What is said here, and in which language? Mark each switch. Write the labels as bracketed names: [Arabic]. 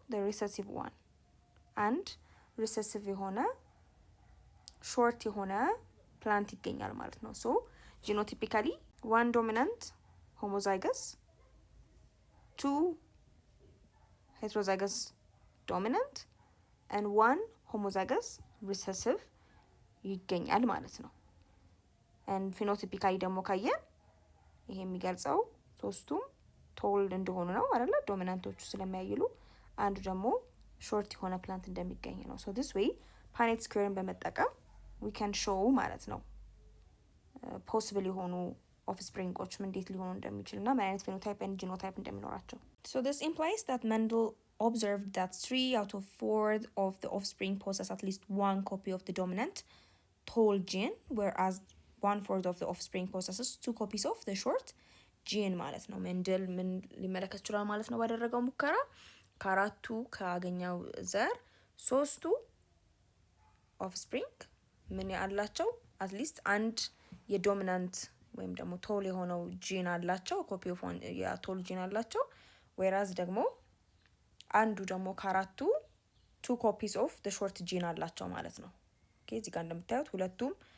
[English] the recessive one and recessive [Amharic] የሆነ ሾርት የሆነ ፕላንት ይገኛል ማለት ነው። [English] so genotypically one dominant homozygous, two heterozygous dominant and one homozygous recessive [Amharic] ይገኛል ማለት ነው። [English] and phenotypically [Amharic] ደግሞ ካየን ይሄ የሚገልጸው ሶስቱም ቶል እንደሆኑ ነው አይደለ? ዶሚናንቶቹ ስለሚያይሉ አንዱ ደግሞ ሾርት የሆነ ፕላንት እንደሚገኝ ነው። [English] so this way [Amharic] ፓኔት ስኩዌርን በመጠቀም [English] we can show [Amharic] ማለት ነው ፖሲብል የሆኑ ኦፍስፕሪንጎች እንዴት ሊሆኑ እንደሚችልና ምን አይነት ፌኖታይፕ and ጂኖታይፕ እንደሚኖራቸው። [English] so this implies that Mendel observed that 3 out of 4 of the offspring possess at least one copy of the dominant tall gene, whereas 1/4 of the offspring possesses 2 copies of the short gene ማለት ነው። [Amharic] ሜንደል ምን ሊመለከት ይችላል ማለት ነው? ባደረገው ሙከራ ከአራቱ ካገኘው ዘር ሶስቱ ኦፍስፕሪንግ ምን ያላቸው አትሊስት አንድ የዶሚናንት ወይም ደግሞ ቶል የሆነው ጂን አላቸው፣ ኮፒ ኦፍ የቶል ጂን አላቸው። ዌራዝ ደግሞ አንዱ ደግሞ ከአራቱ [English] 2 copies of the short gene [Amharic] አላቸው ማለት ነው። ኦኬ እዚህ ጋር እንደምታዩት ሁለቱም